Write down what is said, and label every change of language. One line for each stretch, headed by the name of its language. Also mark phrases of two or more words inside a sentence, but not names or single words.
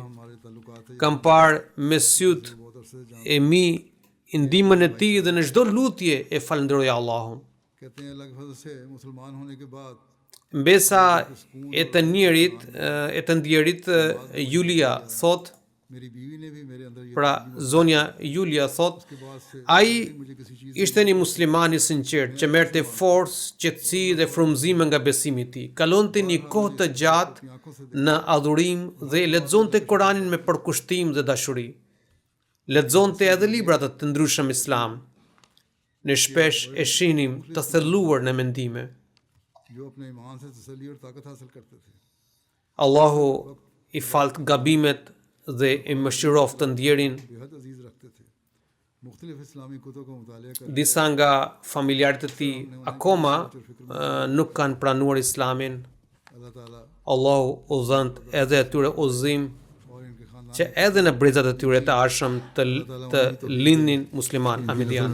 Albanian: Kam parë me syt e mi ndihmën e tij dhe në çdo lutje e falenderoj Allahun. Mbesa e të ndjerit Julia thot,
Urdu: میری بیوی نے بھی میرے اندر یہ
Albanian: pra zonja Julia thot, ai ishte një musliman i sinqert që merrte forcë, qetësi dhe frymëzim nga besimi i tij. Kalonte një kohë të gjatë në adhurim dhe lexonte Kur'anin me përkushtim dhe dashuri. Lexonte edhe libra të ndryshëm islam. Ne shpesh e shihnim të thelluar në mendime.
Urdu: جو اپنے ایمان سے تسلی اور طاقت حاصل کرتے تھے
Albanian: Allahu i falt gabimet dhe i mëshiroft të ndjerin.
Urdu: بے حد عزیز رکھتے تھے مختلف اسلامی کتب کا مطالعہ کر
Albanian: Disa nga familjarët e tij akoma nuk kanë pranuar islamin.
Urdu: اللہ تعالیٰ
Albanian: Allahu u dhënt edhe atyre udhëzim
Urdu: اور ان کے خاندان
Albanian: që edhe në brezat e tyre të arshëm të lindnin musliman ahmedian.